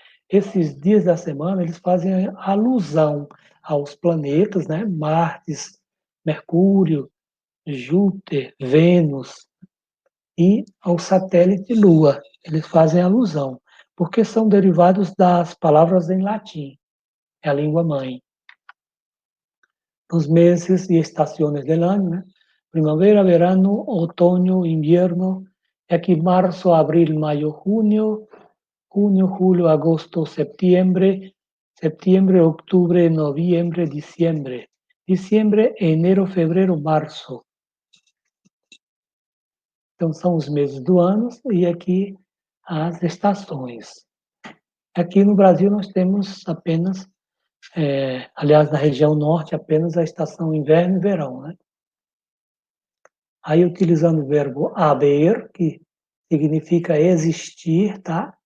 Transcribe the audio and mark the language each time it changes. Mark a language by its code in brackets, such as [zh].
[pt] Esses dias da semana, eles fazem alusão aos planetas, né? Marte, Mercúrio, Júpiter, Vênus e ao satélite Lua. Eles fazem alusão, porque são derivados das palavras em latim, é a língua mãe. [es] Los meses y estaciones del año, né? Primavera, verano, otoño, invierno, y aquí marzo, abril, mayo, junio, julio, agosto, septiembre, octubre, noviembre, diciembre, enero, [pt] fevereiro, março. Então, são os meses do ano e aqui as estações. Aqui no Brasil nós temos apenas, aliás, na região norte, apenas a estação inverno e verão, né? Aí, utilizando o verbo haber, que significa existir, tá?